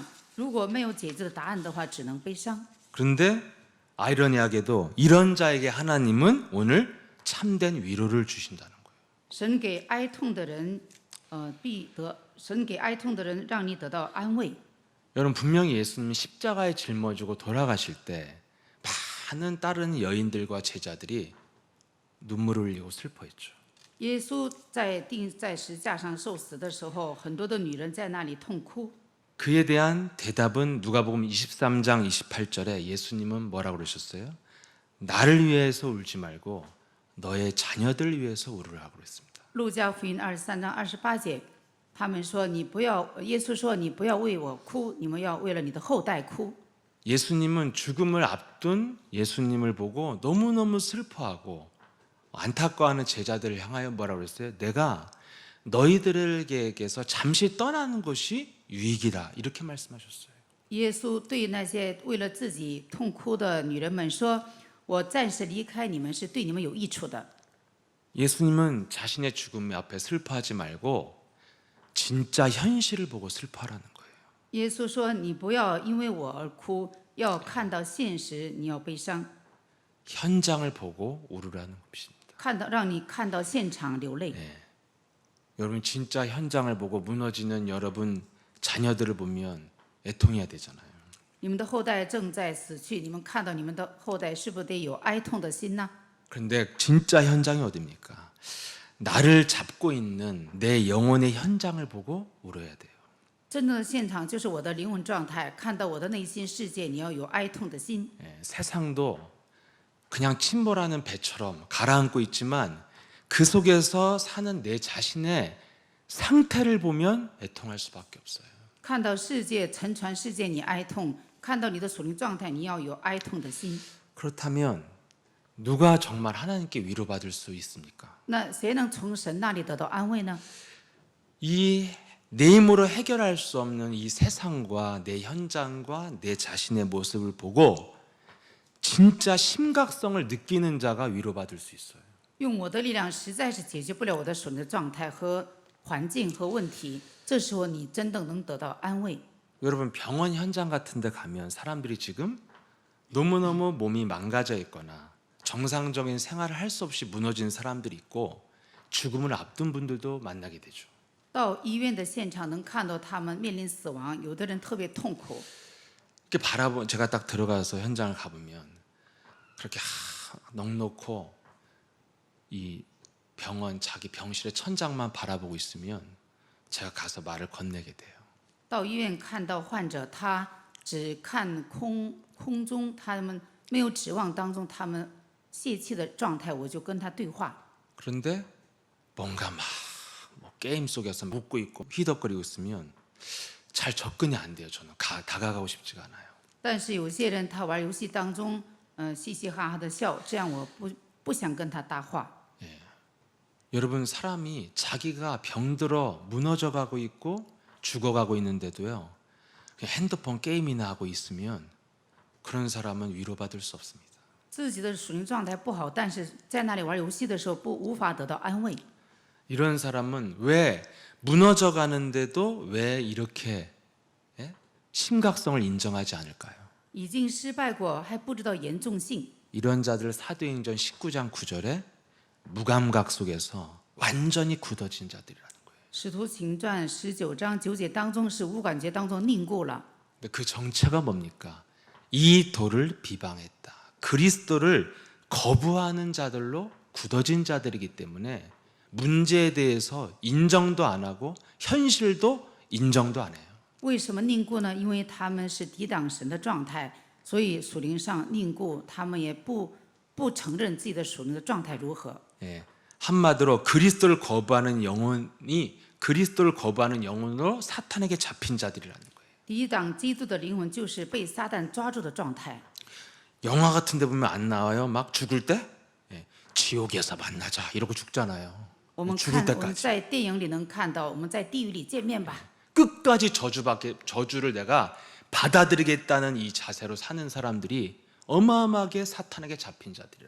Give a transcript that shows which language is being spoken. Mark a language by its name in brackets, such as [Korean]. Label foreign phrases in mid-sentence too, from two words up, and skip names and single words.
[Chinese] 如果没有解决的答案的话，只能悲伤。 [Korean] 그런데 아이러니하게도 이런 자에게 하나님은 오늘 참된 위로를 주신다는 거예요. [Chinese] 神给哀痛的人，神给哀痛的人，让你得到安慰。 [Korean] 여러분 분명히 예수님이 십자가에 짊어지고 돌아가실 때 많은 다른 여인들과 제자들이 눈물을 흘리고 슬퍼했죠. [Chinese] 耶稣在十字架上受死的时候，很多的女人在那里痛哭。 [Korean] 그에 대한 대답은 누가복음 23장 28절에 예수님은 뭐라고 그러셨어요? 나를 위해서 울지 말고 너의 자녀들 위해서 울으라고 그랬습니다. [Chinese] 路加福音23章28节，他们说：“你不要。” 耶稣说：“你不要为我哭，你们要为了你的后代哭。” [Korean] 예수님은 죽음을 앞둔 예수님을 보고 너무너무 슬퍼하고 안타까워하는 제자들을 향하여 뭐라고 그랬어요? 내가 너희들에게서 잠시 떠나는 것이 유익이다 이렇게 말씀하셨어요. [Chinese] 耶稣对那些为了自己痛哭的女人们说：“我暂时离开你们是对你们有益处的。” [Korean] 예수님은 자신의 죽음 앞에 슬퍼하지 말고 진짜 현실을 보고 슬퍼하라는 거예요. [Chinese] 耶稣说：“你不要因为我而哭，要看到现实，你要悲伤， [Korean] 현장을 보고 울으라는 것입니다. [Chinese] 让你看到现场流泪。” [Korean] 여러분 진짜 현장을 보고 무너지는 여러분 자녀들을 보면 애통해야 되잖아요. [Chinese] 你们的后代正在死去，你们看到你们的后代，是不是得有哀痛的心呢？ [Korean] 그런데 진짜 현장이 어딥니까? 나를 잡고 있는 내 영혼의 현장을 보고 울어야 돼요. [Chinese] 真正的现场就是我的灵魂状态，看到我的内心世界，你要有哀痛的心。 [Korean] 세상도 그냥 침몰하는 배처럼 가라앉고 있지만 그 속에서 사는 내 자신의 상태를 보면 애통할 수밖에 없어요. [Chinese] 看到世界沉船世界，你哀痛；看到你的属灵状态，你要有哀痛的心。 [Korean] 그렇다면 누가 정말 하나님께 위로받을 수 있습니까? [Chinese] 那谁能从神那里得到安慰呢？ [Korean] 이 내 힘으로 해결할 수 없는 이 세상과 내 현장과 내 자신의 모습을 보고 진짜 심각성을 느끼는 자가 위로받을 수 있어요. [Chinese] 用我的力量实在是解决不了我的属灵的状态和环境和问题，这时候你真的能得到安慰。 [Korean] 여러분 병원 현장 같은 데 가면 사람들이 지금 너무너무 몸이 망가져 있거나 정상적인 생활을 할 수 없이 무너진 사람들이 있고 죽음을 앞둔 분들도 만나게 되죠. [Chinese] 到医院的现场能看到他们面临死亡，有的人特别痛苦。 [Korean] 이렇게 제가 딱 들어가서 현장을 가보면 그렇게 넉넉고 이 병원 자기 병실의 천장만 바라보고 있으면 제가 가서 말을 건네게 돼요. [Chinese] 到医院看到患者，他只看空中，他们没有指望当中，他们泄气的状态，我就跟他对话。 [Korean] 그런데 뭔가 막 뭐 게임 속에서 웃고 있고 휘덕거리고 있으면 잘 접근이 안 돼요. 저는 다가가고 싶지가 않아요. [Chinese] 但是有些人他玩游戏当中，嘻嘻哈哈的笑，这样我不想跟他搭话。 [Korean] 여러분 사람이 자기가 병들어 무너져가고 있고 죽어가고 있는데도요. 그냥 핸드폰 게임이나 하고 있으면 그런 사람은 위로받을 수 없습니다. [Chinese] 自己的属灵状态不好，但是在那里玩游戏的时候无法得到安慰。 [Korean] 이런 사람은 왜 무너져 가는데도 왜 이렇게 심각성을 인정하지 않을까요? [Chinese] 已经失败过，还不知道严重性。 [Korean] 이런 자들 사도행전 19장 9절에 무감각 속에서 완전히 굳어진 자들이라는 거예요. [Chinese] 使徒行传19章9节当中是无感觉当中凝固了。 [Korean] 근데 그 정체가 뭡니까? 이 도를 비방했다. 그리스도를 거부하는 자들로 굳어진 자들이기 때문에 문제에 대해서 인정도 안 하고 현실도 인정도 안 해요. [Chinese] 为什么凝固呢？因为他们是抵挡神的状态，所以属灵上凝固，他们也不承认自己的属灵的状态如何。 [Korean] 예, 한마디로 그리스도를 거부하는 영혼으로 사탄에게 잡힌 자들이라는 거예요. [Chinese] 抵挡基督的灵魂就是被撒旦抓住的状态。 [Korean] 영화 같은 데 보면 안 나와요. 막 죽을 때 지옥에서 만나자 이러고 죽잖아요. [Chinese] 我们 [Korean] 죽을 [Chinese] 我们 [Korean] 때까지 [Chinese] 在电影里能看到，我们在地狱里见面吧。 [Korean] 끝까지 저주를 내가 받아들이겠다는 이 자세로 사는 사람들이 어마어마하게 사탄에게 잡힌 자들이라.